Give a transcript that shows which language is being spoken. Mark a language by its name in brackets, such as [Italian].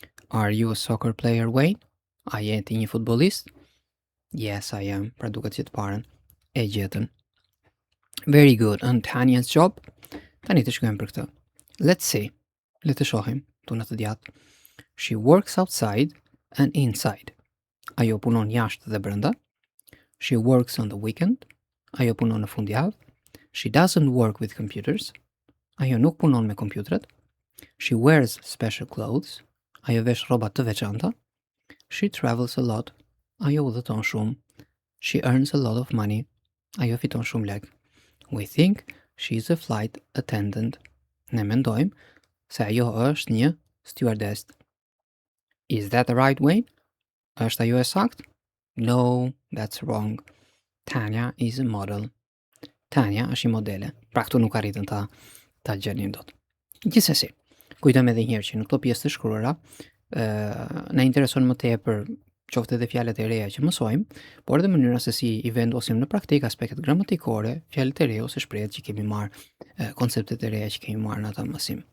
[English] Are you a soccer player, Wayne? [Albanian] A je ti një futbollist? [English] Yes, I am, [Albanian] pra duket që të parën e gjetën. [English] Very good, and Tanya's job? [Albanian] Tani të shkojmë për këtë. [English] Let's see, [Albanian] le të shohim, tunat të djatë. [English] She works outside and inside. [Albanian] Ajo punon jashtë dhe brenda. [English] She works on the weekend. [Albanian] Ajo punon në fundjavë. [English] She doesn't work with computers. [Albanian] Ajo nuk punon me kompjutrat. [English] She wears special clothes. [Albanian] Ajo vesh rroba të veçanta. [English] She travels a lot. [Albanian] Ajo udhëton shumë. [English] She earns a lot of money. [Albanian] Ajo fiton shumë lek. [English] We think she's a flight attendant. [Albanian] Ne mendojmë se ajo është një stewardess. [English] Is that the right way? [Albanian] Është ajo e saktë? [English] No, that's wrong. Tanya is a model. [Albanian] Tanya është një modele. Pra këtu nuk arritën ta gjenin dot. Gjithsesi, kujtojmë edhe një herë që në këto pjesë të shkruara, na intereson më tepër qoftë edhe fjalët e reja që mësojmë, por edhe mënyra se si i vendosim në praktik aspektet gramatikore, fjalët e reja ose shprehjet që kemi marr, konceptet e reja që kemi marrë në atë mësim.